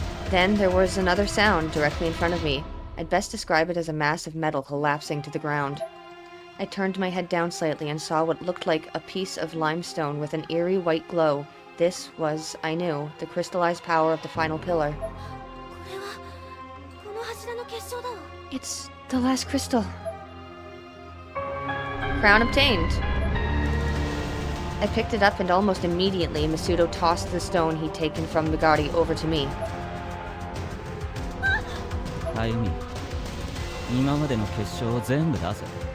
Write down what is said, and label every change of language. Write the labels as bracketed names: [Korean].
[English] Then there was another sound directly in front of me. I'd best describe it as a mass of metal collapsing to the ground. I turned my head down slightly and saw what looked like a piece of limestone with an eerie white glow. This was, I knew, the crystallized power of the final pillar. [Japanese] これはこの柱の結晶だわ。 [English] It's the last crystal. Crown obtained. I picked it up and almost immediately Masudo tossed the stone he'd taken from Bugatti over to me. [Japanese] 歩み、今までの結晶を全部出せ。